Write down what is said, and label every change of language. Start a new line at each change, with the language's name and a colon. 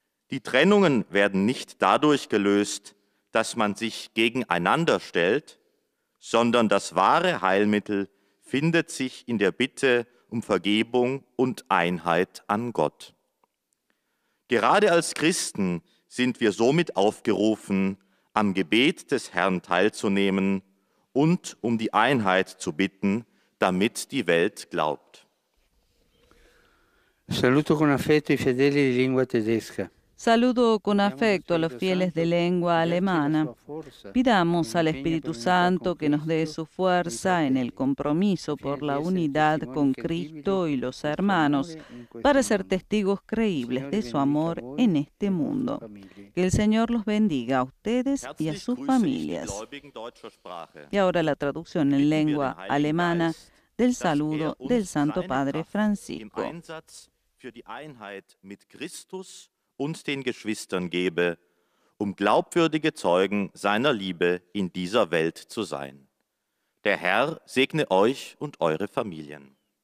German: Die Trennungen werden nicht dadurch gelöst, dass man sich gegeneinander stellt, sondern das wahre Heilmittel findet sich in der Bitte um Vergebung und Einheit an Gott. Gerade als Christen sind wir somit aufgerufen, am Gebet des Herrn teilzunehmen und um die Einheit zu bitten, damit die Welt glaubt.
Italian: Saluto con affetto i fedeli di lingua tedesca.
Spanish: Saludo con afecto a los fieles de lengua alemana. Pidamos al Espíritu Santo que nos dé su fuerza en el compromiso por la unidad con Cristo y los hermanos para ser testigos creíbles de su amor en este mundo. Que el Señor los bendiga a ustedes y a sus familias. Y ahora la traducción en lengua alemana del saludo del Santo Padre Francisco.
German: Für die Einheit mit Christus und den Geschwistern gebe, glaubwürdige Zeugen seiner Liebe in dieser Welt zu sein. Der Herr segne euch und eure Familien.